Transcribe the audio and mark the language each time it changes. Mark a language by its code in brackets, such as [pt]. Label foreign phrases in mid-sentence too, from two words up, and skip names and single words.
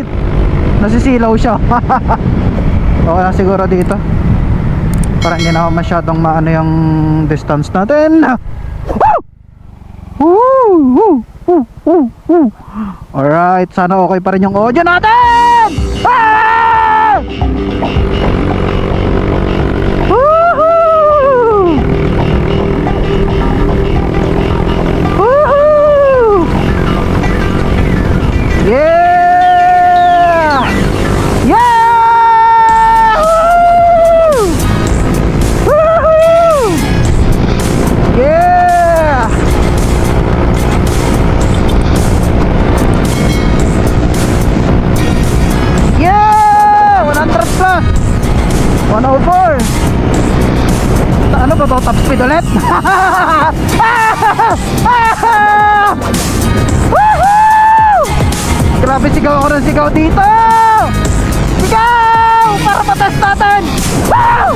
[tl] Nasisilaw siya. Okay na siguro dito. Para hindi na masyadong maano yung distance natin. Alright, sana okay pa rin yung audio natin. Ah! Woohoo! Woohoo! Yeah! Yeah! Woohoo! [en] Yeah! Yeah! 100 plus! [tl] 104! Ano ba to? [en] Top speed [tl] ulit? Woohoo! Grabe, sigaw ako ng sigaw dito! Sigaw! Para patest natin! Woo!